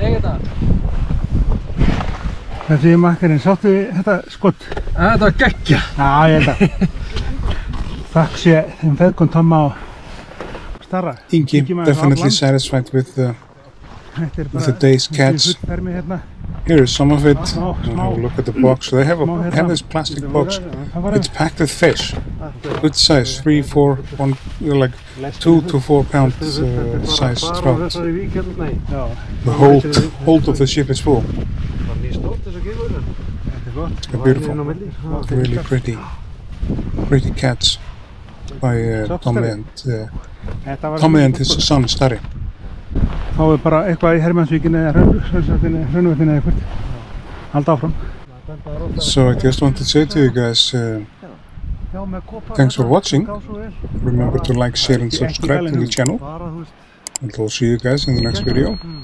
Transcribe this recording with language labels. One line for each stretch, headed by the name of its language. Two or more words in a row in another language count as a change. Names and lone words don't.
Icelandic: Þessi makkarinn, sáttu við þetta skott? Þetta var geggja! Já, ég held að. Takk sé þeim feðgum Tomma og Starra. Ingi,
English: definitely satisfied with the day's catch. Here is some of it. Have a look at the box. So they have this plastic box. It's packed with fish. Good size, 3, 4, 1, like 2 to 4 pound size trout. The hold of the ship is full. Beautiful, really pretty catch by Tommy and his son Starri.
Icelandic: Þá bara eitthvað í Hermannsvíkinni eða Hraunvötninni eða eitthvað. Halda áfram.
English: So I just want to say to you guys, thanks for watching. Remember to like, share and subscribe to the channel. And I'll see you guys in the next video.